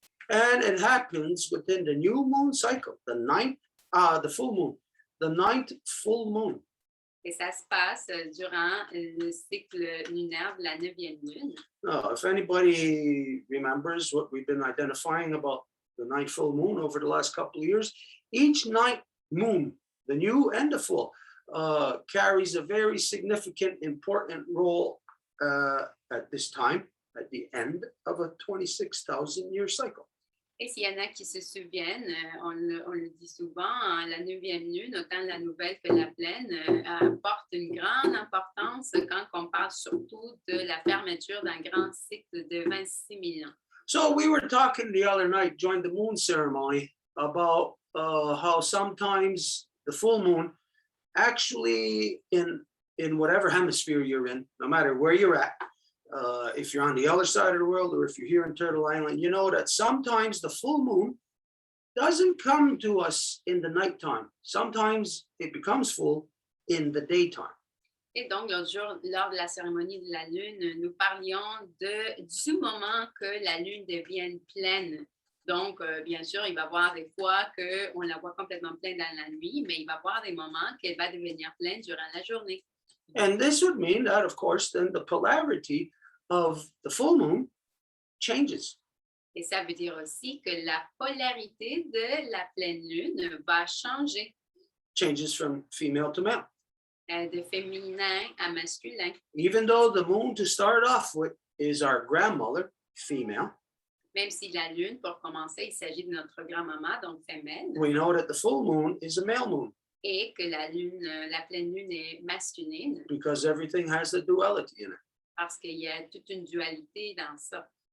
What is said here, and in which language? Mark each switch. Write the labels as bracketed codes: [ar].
[en] And it happens within the new moon cycle, the full moon, the 9th full moon. [fr] Et ça se passe durant le cycle lunaire de la 9e lune. [en] If anybody remembers what we've been identifying about the 9th full moon over the last couple of years, each 9th moon, the new and the full, carries a very significant, important role at this time, at the end of a 26,000-year cycle. [fr] Et s'il y en a qui se souviennent, on le dit souvent, la 9e lune, autant la nouvelle que la pleine, porte une grande importance quand on parle surtout de la fermeture d'un grand cycle de 26 000 ans. [en] So we were talking the other night during the moon ceremony about how sometimes the full moon actually in whatever hemisphere you're in, no matter where you're at, if you're on the other side of the world or if you're here in Turtle Island, you know that sometimes the full moon doesn't come to us in the nighttime. Sometimes it becomes full in the daytime. [fr] Et donc, l'autre jour, lors de la cérémonie de la Lune, nous parlions du moment que la Lune devienne pleine. Donc, bien sûr, il va y avoir des fois qu'on la voit complètement pleine dans la nuit, mais il va y avoir des moments qu'elle va devenir pleine durant la journée. [en] And this would mean that, of course, then the polarity of the full moon changes. [fr] Et ça veut dire aussi que la polarité de la pleine lune va changer [en] Changes from female to male. [fr] de féminin à masculin. [en] Even though the moon to start off with is our grandmother, female, [fr] Même si la lune, pour commencer, il s'agit de notre grand-maman, donc femelle, [en] we know that the full moon is a male moon [fr] et que la lune, la pleine lune est masculine, [en] because everything has the duality in it. [fr] parce qu'il y a toute une dualité dans ça.